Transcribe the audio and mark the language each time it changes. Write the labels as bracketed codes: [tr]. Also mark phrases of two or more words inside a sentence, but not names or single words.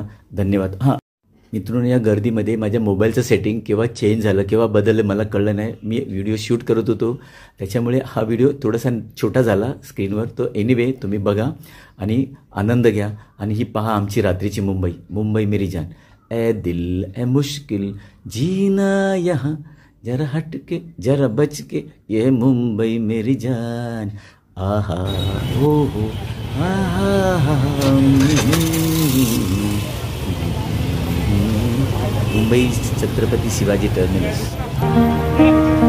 [mr] धन्यवाद. हां मित्रांनो, या गर्दीमध्ये माझ्या मोबाईलचं सेटिंग केव्हा चेंज झालं, केव्हा बदललं मला कळलं नाही. मी व्हिडिओ शूट करत होतो, त्याच्यामुळे हा व्हिडिओ थोडासा छोटा झाला स्क्रीनवर. तो एनिवे तुम्ही बघा आणि आनंद घ्या. आणि ही पहा आमची रात्रीची मुंबई, [hi] मुंबई मेरी जान. ए दिल ए मुश्किल जीना यहाँ, जरा हट के जरा बच के, ये मुंबई मेरी जान. आहा हो हो आहा. [mr] मुंबई छत्रपती शिवाजी टर्मिनस.